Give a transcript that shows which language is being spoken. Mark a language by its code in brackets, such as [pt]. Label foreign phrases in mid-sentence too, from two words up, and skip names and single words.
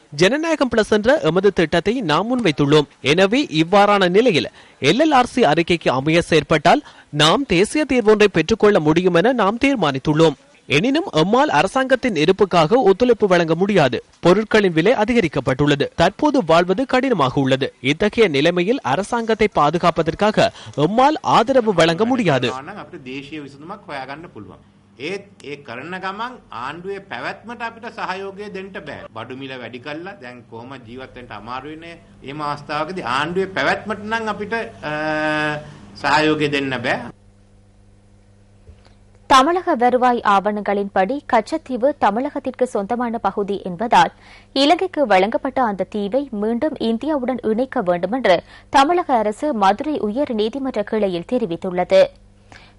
[ta] ஜனநாயகம் பிளஸ் என்ற எமது திட்டத்தை நாம் முன்வைத்துள்ளோம். எனவே இவ்வாறான நிலையில் LLRC அறிக்கைக்கு அமைய செயற்பட்டால் நாம் தேசிய தீர்வொன்றை பெற்றுக்கொள்ள முடியும் என நாம் தீர்மானித்துள்ளோம். எனினும் எம்மால் அரசாங்கத்தின் இருப்புக்காக ஒத்துழைப்பு வழங்க முடியாது. பொருட்களின் விலை அதிகரிக்கப்பட்டுள்ளது. தற்போது வாழ்வது கடினமாக உள்ளது. இத்தகைய நிலைமையில் அரசாங்கத்தை பாதுகாப்பதற்காக எம்மால் ஆதரவு வழங்க முடியாது. [si] ඒත් ඒ කරන ගමන් ආණ්ඩුවේ පැවැත්මට අපිට සහයෝගය දෙන්න බෑ. බඩු මිල වැඩි කළා දැන් කොහොම ජීවත් වෙන්න අමාරු වෙන්නේ. මේ අවස්ථාවකදී ආණ්ඩුවේ පැවැත්මට නම් අපිට சகயோகය දෙන්න බෑ. [ta] தமிழக வருவாய் ஆவணங்களின்படி கச்சத்தீவு தமிழகத்திற்கு சொந்தமான பகுதி என்பதால் இலங்கைக்கு வழங்கப்பட்ட அந்த தீவை மீண்டும் இந்தியாவுடன் இணைக்க வேண்டுமென்று தமிழக அரசு மதுரை உயர் நீதிமன்ற கிளையில் தெரிவித்துள்ளது.